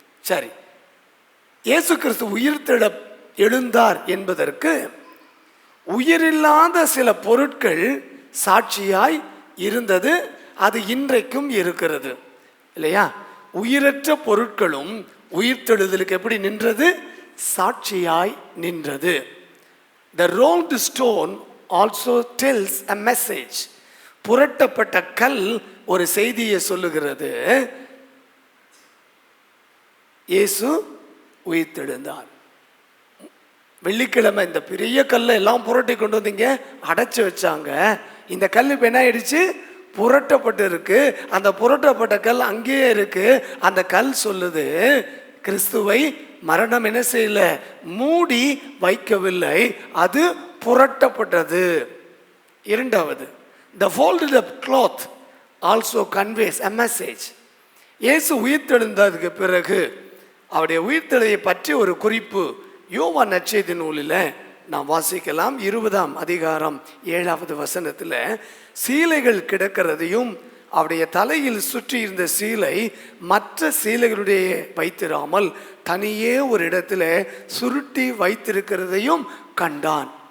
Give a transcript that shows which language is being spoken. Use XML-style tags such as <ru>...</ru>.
<ta>சரி, இயேசு கிறிஸ்து உயிர்த்தெழ எழுந்தார் என்பதற்கு உயிரில்லாத சில பொருட்கள் சாட்சியாய் இருந்தது. அது இன்றைக்கும் இருக்கிறது இல்லையா? உயிரற்ற பொருட்களும் உயிர்த்தெழுதலுக்கு எப்படி நின்றது, சாட்சியாய் நின்றது.</ta> <en>The rolled stone also tells a message.</en> <ta>புரட்டப்பட்ட கல் ஒரு செய்தியை சொல்லுகிறது. இயேசு உயிர்த்தெழுந்தார். வெள்ளிக்கிழமை இந்த பெரிய கல்லை எல்லாம் புரட்டி கொண்டு வந்தீங்க, அடைச்சு வச்சாங்க. இந்த கல் இப்போ என்ன ஆயிடுச்சு, புரட்டப்பட்டு இருக்கு. அந்த புரட்டப்பட்ட கல் அங்கேயே இருக்கு. அந்த கல் சொல்லுது, கிறிஸ்துவை மரணம் என்ன செய்யல, மூடி வைக்கவில்லை, அது புரட்டப்பட்டது. இரண்டாவது,</ta> <en>the folded up cloth also conveys a message.</en> <ta>இயேசு உயிர்த்தெழுந்ததுக்கு பிறகு அவருடைய உயிர்த்தெழுதலை பற்றி ஒரு குறிப்பு யோவான் நற்செய்தி நூலில் நாம் வாசிக்கலாம். 20ஆம் அதிகாரம் 7வது வசனத்தில் சீலைகள் கிடக்கிறதையும் அவருடைய தலையில் சுற்றி இருந்த சீலை மற்ற சீலைகளுடைய வைத்திராமல் தனியே ஒரு இடத்துல சுருட்டி வைத்திருக்கிறதையும் கண்டான்.</ta>